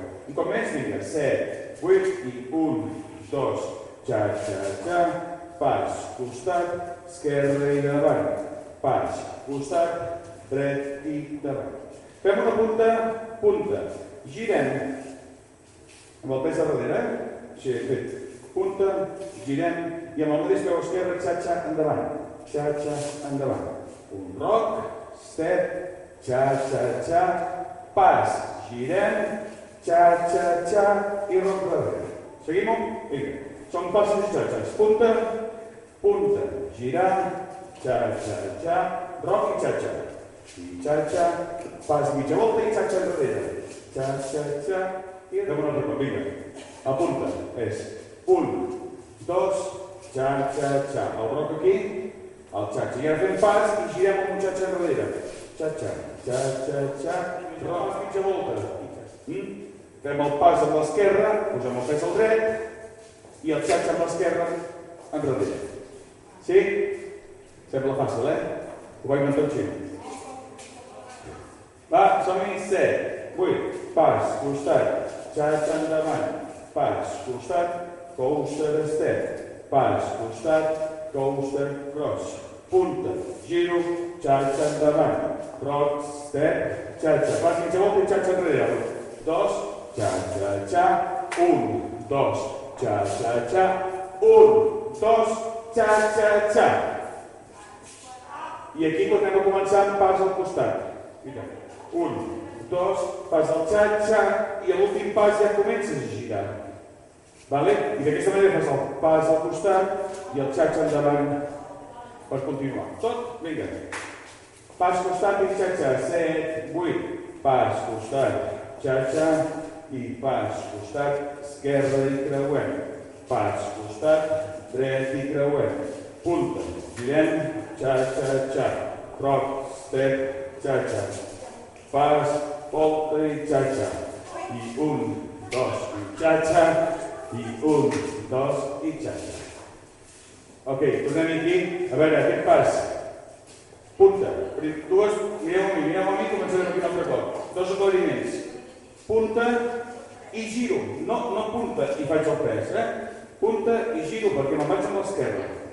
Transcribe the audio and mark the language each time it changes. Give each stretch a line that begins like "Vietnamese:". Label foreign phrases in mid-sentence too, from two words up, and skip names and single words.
Catalan: Un cop més, vinga, 7, 8 i 1, 2, xa-xa-xa, pas, costat, esquerra i davant. Pas, costat, dret i davant. Fem una punta, punta. Girem amb el pes a darrere. Així he fet. Punta, girem i amb el mateix peu esquerre, xa-xa endavant. Xa-xa endavant. Un roc, step, xa-xa-xa, pas, girem, xa-xa-xa i roc darrere. Seguim-ho? Vinga. Són passos i xa-xas. Punta, punta, girar, xa-xa-xa, roc i xa-xa. I xa-xa, pas mitja volta i xa-xa enrere. Xa-xa-xa i fem un altre cop. Vinga. La punta és 1, 2, xa-xa-xa. El roc aquí, el xa-xa. I ara fem pas i girem amb un xa-xa enrere. Xa-xa, xa-xa-xa, roc mitja volta. Fem el pas amb l'esquerra, posem el pes al dret i el xa-xa amb l'esquerra enrere. Sí? Sembla fàcil, Ho vaig inventar així. Va, som-hi, 7, 8, pas, costat, xa-xa endavant, pas, costat,
English: coaster step,
Catalan: pas, costat,
English: coaster cross,
Catalan: punta, giro, xa-xa endavant,
English: rock, step,
Catalan: xa-xa, pas mitja volta i xa-xa enrere, 2, xa-xa-xa, 1, 2, xa-xa-xa, 1, 2, xa-xa-xa. I aquí tornem a començar amb pas al costat. 1, 2, pas al xa-xa i a l'últim pas ja comences a girar. I d'aquesta manera fas el pas al costat i el xa-xa endavant per continuar. Tot? Vinga. Pas costat i xa-xa. 7, 8. Pas costat, xa-xa i pas costat, esquerra i creuem. Pas costat, dret i creuem. Punta, girem, xa-xa-xa. Roc, step, xa-xa. Pas, volta i xa-xa. I 1, 2 i xa-xa. I 1, 2 i xa-xa. Ok, tornem aquí. A veure, aquest pas. Punta. Dues, mireu a mi, començarem aquí un altre cop. Dos aclariments. Punta i giro. No punta i faig el pes, Punta i giro perquè me'n vaig amb l'esquerra.